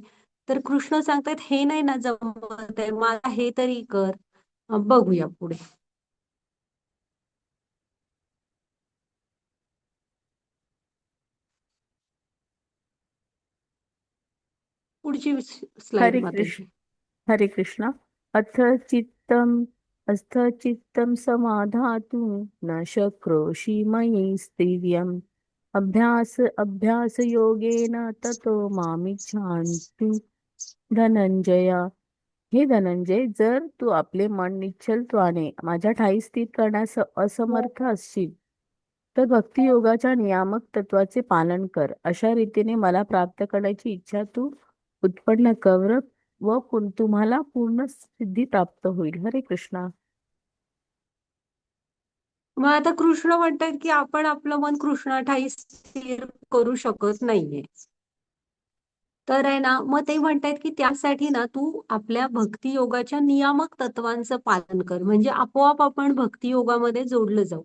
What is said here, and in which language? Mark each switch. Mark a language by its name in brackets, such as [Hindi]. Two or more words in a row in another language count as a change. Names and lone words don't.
[Marathi] तर कृष्ण सांगतायत हे नाही ना जमत आहे, मला हे तरी कर. बघूया पुढे. पुढची स्लाइड हरे माताजी. कृष्ण. हरे कृष्णा. [Sanskrit] अथ चित्तम अस्थ चित्तम समाधातु न शक्रोषि मयि स्थिर्यम् अभ्यास योगेन ततो मामिच्छान्तु धनंजय. [Marathi] हे धनंजय, जर तू आपले मन निश्चलत्वाने माझ्या ठायी स्थित करण्यास असमर्थ असशील तर भक्ती योगाच्या नियामक तत्वाचे पालन कर. अशा रीतीने मला प्राप्त करण्याची इच्छा तू उत्पन्न कर व तुम्हाला पूर्ण सिद्धी प्राप्त होईल. हरे कृष्णा. मग आता कृष्ण म्हणतात की आपण आपलं मन कृष्णाठायी स्थिर करू शकत नाहीये. तर आहे ना, मग ते म्हणतायत की त्यासाठी ना तू आपल्या भक्ती योगाच्या नियामक तत्वांचं पालन कर, म्हणजे आपोआप आपण भक्ती योगामध्ये जोडलं जाऊ.